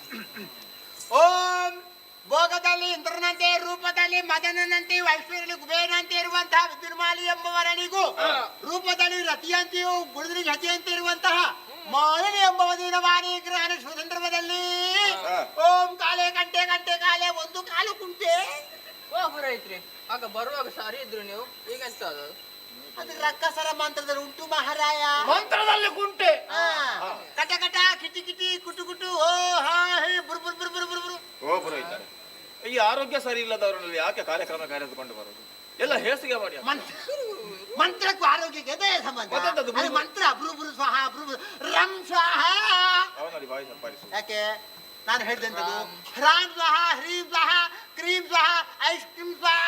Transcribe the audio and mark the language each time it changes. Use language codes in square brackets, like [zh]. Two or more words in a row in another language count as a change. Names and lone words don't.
[kn] ಓಂ ಭೋಗದಲ್ಲಿ ಇಂದ್ರನಂತೆ, ರೂಪದಲ್ಲಿ ಮದನನಂತೆ, ಐಶ್ವರ್ಯದಲ್ಲಿ ಕುಬೇರನಂತೆ ಇರುವಂತಹ ವಿದ್ಯುನ್ಮಾಲಿ ಎಂಬವರನಿಗೂ, ರೂಪದಲ್ಲಿ ರತಿಯಂತೆಯೂ ಗುಡಿದಲ್ಲಿ ಹತಿಯಂತೆ ಇರುವಂತಹ ಮಾಲಿನಿ ಎಂಬ ದಿನವಾಣಿ ಗ್ರಹಣ ಸಂದರ್ಭದಲ್ಲಿ ಓಂ ಕಾಲೆ ಗಂಟೆ ಗಂಟೆ ಕಾಲೆ ಒಂದು ಕಾಲು ಕುಂಟೆ. ಹುರಾಯಿತ್ರಿ ಆಗ ಬರುವಾಗ ಸಾರಿ ಇದ್ರು ನೀವು, ಈಗೆಂತ ಅದು? ಅದು ರಕ್ಕಸರ ಮಂತ್ರದಲ್ಲಿ ಉಂಟು ಮಹಾರಾಯ. ಮಂತ್ರದಲ್ಲಿ ಕುಂಟೆ. ಕಟ ಕಟ ಕಿಟಿ ಕಿಟಿ ಕುಟು ಕುಟು ಓ ಹಾ ಹೇ ಬುರ್ ಬುರ್ ಬುರ್ ಬುರ್ ಬುರ್ ಬುರ್. ಓ ಪುರೋಹಿತರೆ, ಈ ಆರೋಗ್ಯ ಸರಿ ಇಲ್ಲದವರಲ್ಲಿ ಯಾಕೆ ಕಾರ್ಯಕ್ರಮ ಕರೆದುಕೊಂಡು ಬರೋದು? ಎಲ್ಲ ಹೇಸಿಗೆ ಮಾಡಿ. ಮಂತ್ರಕ್ಕೂ ಆರೋಗ್ಯಕ್ಕೆ ಅದೇ ಸಂಬಂಧ. ಮತ್ತೆಂತದು? ಅದು ಮಂತ್ರ ಬ್ರು ಬ್ರು ಸ್ವಾಹ ಬ್ರು ಬ್ರು ರಂ ಸ್ವಾಹ. ಅವನಲ್ಲಿ ಬಾಯಿ ಸಂಪಾದಿಸು. ಯಾಕೆ ನಾನು ಹೇಳ್ದಂತದ್ದು ಹ್ರಾಂ ಸ್ವಾಹ, ಹ್ರೀಂ ಸ್ವಾಹ, ಕ್ರೀಂ ಸ್ವಾಹ, [en] ice cream [kn] ಸ್ವಾಹ.